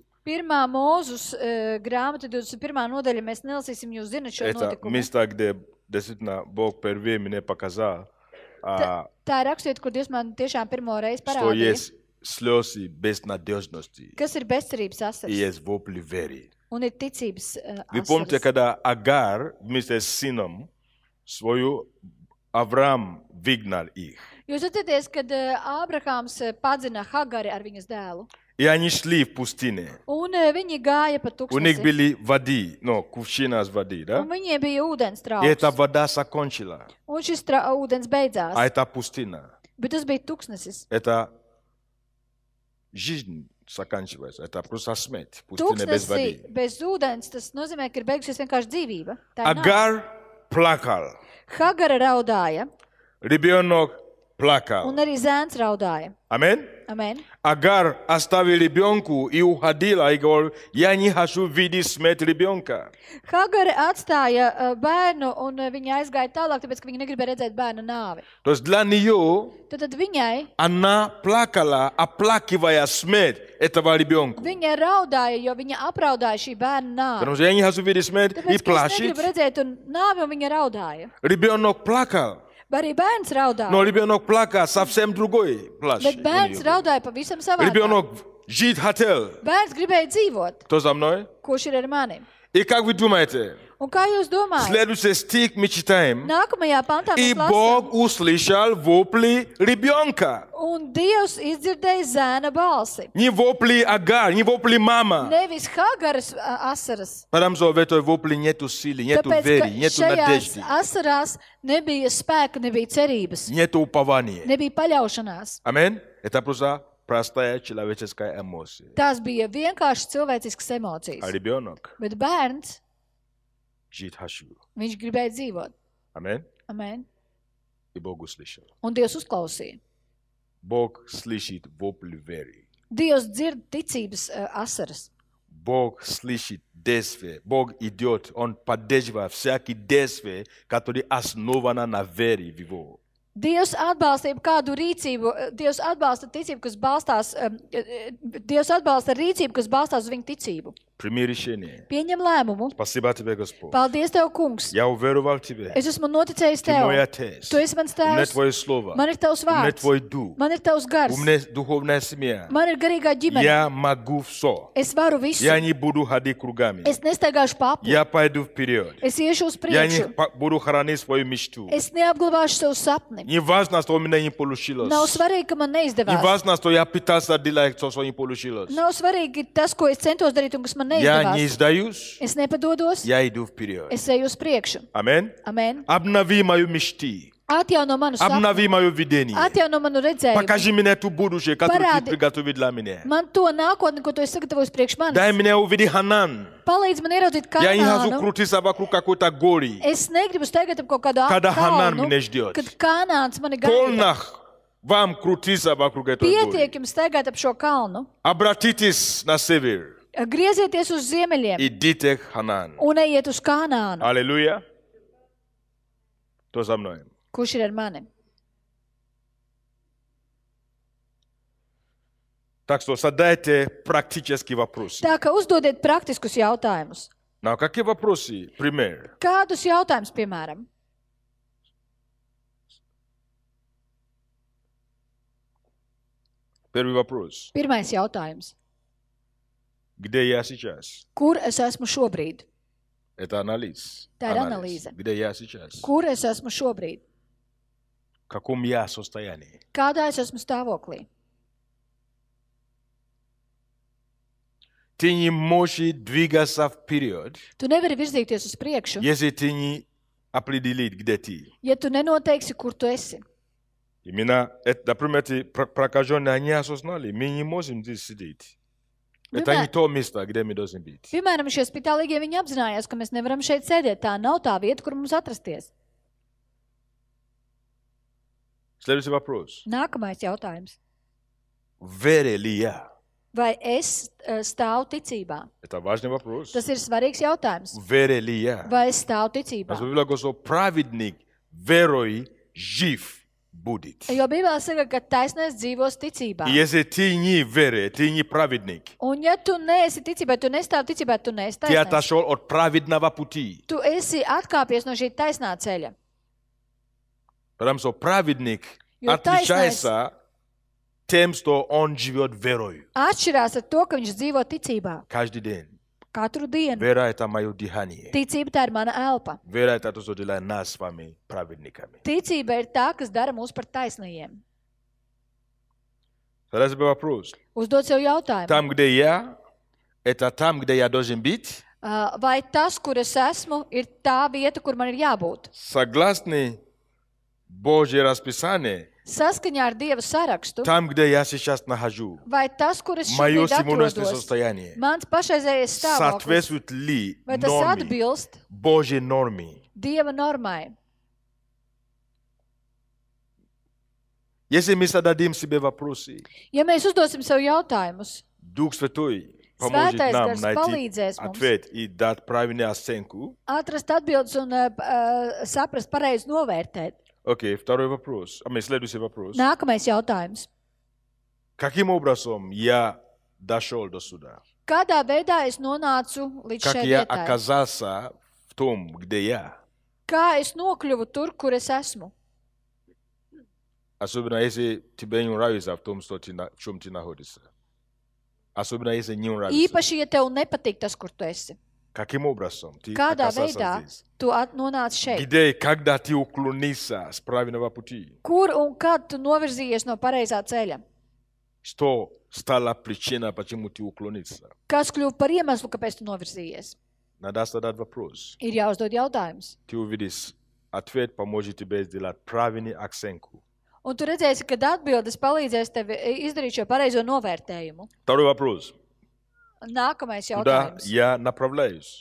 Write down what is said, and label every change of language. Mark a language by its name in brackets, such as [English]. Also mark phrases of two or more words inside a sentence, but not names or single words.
[Latvian] Pirmā mūzus grāmata 21. nodaļa, mēs nelasīsim, jūs zinat šo [Russian] Это [Latvian] notikumu. [Russian] место, где действительно Бог впервые мне показал, [Latvian] Tā ir rakstiet, kur Dievs man tiešām pirmo reizi [Russian] что [Latvian] parādīja, [Russian] есть слезы безнадежности [Latvian] kas ir bezcerības [Russian] и [Latvian] asaras [Russian] есть вопли веры. [Latvian] un ir ticības [Russian] Вы помните, [Latvian] asaras. [Russian] когда Агар вместе с сыном свою Авраам выгнал их. [Latvian] Jūs atcerieties, kad Ābrahāms padzina Hagari ar viņas dēlu, [Russian] И они шли в пустыне. [Latvian] un viņi gāja pa [Russian] У них [Latvian] tūkstnesi, [Russian] были воды, кувшина с воды, да? [Latvian] un viņiem bija ūdens [Russian] И эта [Latvian] trauks, [Russian] вода закончила. [Latvian] un šis ūdens beidzās, [Russian] А это пустыня. [Latvian] bet tas bija tūkstnesis. [Russian] Это жизнь заканчивается. Это просто смерть. Пустыня без [Latvian] Tūkstnesi [Russian] воды. [Latvian] bez ūdens, tas nozīmē, ka ir beigusies vienkārši dzīvība. Tā ir nāve. [Russian] Агар плакал. [Latvian] Hagara raudāja, [Russian] Ребенок плакал. [Latvian] un arī zēns raudāja. [Russian] Аминь. [Latvian] Amen. [Russian] Агар оставил ребенку и уходила, и говорил, я не хочу видеть смерть ребенка. [Latvian] Hagara atstāja bērnu, un viņa aizgāja tālāk, tāpēc, ka viņa negribēja redzēt bērnu nāvi. [Russian] То есть для нее [Latvian] Tad viņai, [Russian] она плакала, оплакивая смерть этого ребенка. [Latvian] viņa raudāja, jo viņa apraudāja šī bērna nāvi. [Russian] Потому что я не хочу видеть смерть и [Latvian] Tāpēc, ka es [Russian] плачет. [Latvian] negribu redzēt un nāvi, un viņa raudāja. [Russian] Ребенок плакал. [Latvian] Bet arī bērns raudāja. [Russian] Но ребенок плакал совсем другой плач. [Latvian] Bet bērns raudāja pavisam savādāk. [Russian] Ребенок жить хотел. [Latvian] Bērns gribēja dzīvot. [Russian] Кто за мной? [Latvian] Kurš ir ar mani? [Russian] И как вы думаете? [Latvian] Un kā jūs domājat? [Russian] Следующий стих мы читаем. [Latvian] Nākamajā pantā [Russian] И [Latvian] mēs [Russian] Бог [Latvian] lasām. [Russian] услышал вопли ребенка. [Latvian] Un Dievs izdzirdēja zēna balsi. [Russian] Не вопли Агар, не вопли мама. Nevis Hagaras asaras. Потому что в этой вопле нету силы, нету [Latvian] Tāpēc, [Russian] веры, [Latvian] ka [Russian] нету [Latvian] šajās [Russian] надежды, [Latvian] asarās nebija spēka, nebija cerības, [Russian] нету упования. [Latvian] nebija paļaušanās. [Russian] Аминь. Это просто простая человеческая эмоция. [Latvian] Tās bija vienkārši cilvēciskas [Russian] А [Latvian] emocijas. [Russian] ребенок [Latvian] Bet bērns, [Russian] жить хочу. [Latvian] viņš gribēja dzīvot. [Russian] Аминь. [Latvian] Amen. [Russian] И Бог услышал. [Latvian] Un Dievs uzklausīja. [Russian] Бог слышит вопль веры. [Latvian] Dievs dzird ticības asaras. [Russian] Бог слышит действие. Бог идет, Он поддерживает всякие действия, которые основаны на вере в Его. [Latvian] Dievs atbalsta kādu rīcību, Dievs atbalsta ticību, kas balstās, Dievs atbalsta rīcību, kas balstās uz viņa ticību. [Russian] Прими решение. [Latvian] Pieņem lēmumu. [Russian] Спасибо тебе, Господь. [Latvian] Paldies, Tev, kungs. [Russian] Я уверовал тебе. [Latvian] Es esmu noticējis [Russian] Ты мой [Latvian] Tev. [Russian] Отец. [Latvian] Tu esi mans [Russian] У меня [Latvian] tēvs. [Russian] Твое Слово. [Latvian] Man ir Tavs [Russian] У меня [Latvian] vārds. [Russian] Твой Дух. [Latvian] Man ir Tavs gars. [Russian] У меня духовная семья. [Latvian] Man ir garīgā ģimene. [Russian] Я могу все. [Latvian] Es varu visu. [Russian] Я не буду ходить кругами. [Latvian] Es nestaigāšu papu. [Russian] Я пойду вперед. [Latvian] Es iešu uz [Russian] Я не [Latvian] priekšu. [Russian] буду хранить свою мечту. [Latvian] Es neapglabāšu savu sapni. [Russian] Не важно, что у меня не получилось. [Latvian] Nav svarīgi, ka man [Russian] Не [Latvian] neizdevās. [Russian] важно, что я пытался делать, что не получилось. [Latvian] Nav svarīgi tas, ko es centos darīt un kas man [Russian] Я не [Latvian] neizdevās. [Russian] сдаюсь. [Latvian] Es nepadodos. [Russian] Я иду вперед. [Latvian] Es eju uz priekšu. Amen. Amen. [Russian] Обнови мою мечты. [Latvian] Atjauno manu sapni. [Russian] Обнови мое видение. [Latvian] Atjauno manu redzējumu. [Russian] Покажи мне ту будущее, которое [Latvian] Паради. [Russian] ты приготовил для меня. [Latvian] Man to nākotni, ko tu esi sagatavojis priekš [Russian] Дай [Latvian] manis. [Russian] мне увидеть Ханан. [Latvian] Palīdz man ieraudzīt [Russian] Я не хочу [Latvian] Kanānu. [Russian] крутиться вокруг какой-то горы. [Latvian] Es negribu steigāt ap kaut kādu [Russian] Когда Ханан [Latvian] kalnu, [Russian] меня ждет. [Latvian] kad Kanāns mani gaida. [Russian] Полно вам крутиться вокруг этой [Latvian] Pietiek [Russian] горы. [Latvian] jums steigāt ap šo kalnu. [Russian] Обратитесь на север. [Latvian] Griezieties uz ziemeļiem [Russian] Идите к Ханан. [Latvian] un ejiet uz Kanānu. [Russian] Аллилуйя. Кто за мной? [Latvian] Kurš ir ar mani? [Russian] Так что задайте практические вопросы. [Latvian] Tā kā uzdodiet praktiskus jautājumus. [Russian] На какие вопросы? Пример. [Latvian] Kādus jautājumus, piemēram? [Russian] Первый вопрос. [Latvian] Pirmais jautājums. [Russian] Где я сейчас? [Latvian] Kur es esmu šobrīd? [Russian] Это анализ. [Latvian] Tā ir analīze. [Russian] Где я сейчас? [Latvian] Kur es esmu šobrīd? [Russian] В каком я состоянии? [Latvian] Kādā es esmu stāvoklī? [Russian] Ты не можешь двигаться вперед, [Latvian] Tu nevari virzīties uz priekšu, [Russian] если ты не определишь, где ты. [Latvian] ja tu nenoteiksi, kur tu esi. [Russian] Именно, например, эти прокаженные, они осознали, мы не можем здесь сидеть. Это не то место, где мы должны быть. [Latvian] Piemēram, šie spitālīgie viņi apzinājās, ka mēs nevaram šeit sēdēt. Tā nav tā vieta, kur mums atrasties. [Russian] Следующий вопрос. [Latvian] Nākamais jautājums. [Russian] Верю ли я? [Latvian] Vai es stāvu ticībā? [Russian] Это важный вопрос. [Latvian] Tas ir svarīgs jautājums. [Russian] Верю ли я? [Latvian] Vai es stāvu ticībā? [Russian] Библия говорит, что праведник верой жив будет. [Latvian] Jo Bībelē saka, ka taisnais dzīvos ticībā. [Russian] И если ты не веришь, ты не праведник. [Latvian] Un ja tu neesi ticībā, tu nestāvi ticībā, tu neesi [Russian] Ты [Latvian] taisnais. [Russian] отошел от праведного пути. [Latvian] Tu esi atkāpies no šī taisnā ceļa. [Russian] Потому что праведник [Latvian] Jo [Russian] отличается тем, что он живет верой. [Latvian] Atšķirās ar to, ka viņš dzīvo ticībā. [Russian] Каждый день. [Latvian] Katru dienu. [Russian] Вера – это мое дыхание. [Latvian] Ticība tā ir mana elpa. [Russian] Вера – это то, что делает нас с вами праведниками. [Latvian] Ticība ir tā, kas dara mūs par taisnajiem. [Russian] Задайте себе вопрос. [Latvian] Uzdod sev jautājumu. [Russian] Там, где я, это там, где я должен быть? [Latvian] Vai tas, kur es esmu, ir tā vieta, kur man ir jābūt? [Russian] Согласно Божье расписание, [Latvian] Saskaņā ar Dieva sarakstu, [Russian] там, где я сейчас нахожусь, [Latvian] vai tas, kur es [Russian] мое [Latvian] šobrīd [Russian] сегодняшнее [Latvian] atrodos, [Russian] состояние [Latvian] mans pašreizējais stāvoklis, [Russian] соответствует ли [Latvian] vai tas [Russian] норме, [Latvian] atbilst [Russian] Божьей норме? [Latvian] Dieva normai? [Russian] Если мы зададим себе вопросы, [Latvian] Ja mēs uzdosim sev jautājumus, [Russian] Дух Святой поможет [Latvian] Svētais [Russian] нам [Latvian] Gars [Russian] найти [Latvian] palīdzēs mums [Russian] ответ и дать правильную оценку. [Latvian] atrast atbildes un saprast pareizi novērtēt. [Russian] Окей, второй вопрос. Следующий вопрос. [Latvian] Nākamais jautājums. [Russian] Каким образом я дошел до сюда? [Latvian] Kādā veidā es nonācu līdz [Russian] Как [Latvian] šai [Russian] я [Latvian] vietai? [Russian] оказался в том, где я? [Latvian] Kā es nokļuvu tur, kur es esmu? [Russian] Особенно если тебе не нравится в том, в чем ты находишься. Особенно если не нравится. [Latvian] Īpaši, ja tev nepatīk tas, kur tu esi. [Russian] Каким образом ты [Latvian] Kādā [Russian] оказался [Latvian] veidā [Russian] здесь? [Latvian] tu nonāci šeit? [Russian] Где и когда ты уклонился с правильного пути? [Latvian] Kur un kad tu novirzījies no pareizā ceļa? [Russian] Что стала причина, почему ты уклонился? [Latvian] Kas kļuva par iemeslu, kāpēc tu novirzījies? [Russian] Надо задать вопрос. [Latvian] Ir jāuzdod jautājums. [Russian] Ты увидишь, ответ поможет тебе сделать правильную оценку. [Latvian] Un tu redzēsi, kad atbildes palīdzēs tev izdarīt šo pareizo novērtējumu. [Russian] Второй вопрос. [Latvian] Nākamais [Russian] Куда [Latvian] jautājums. [Russian] я направляюсь?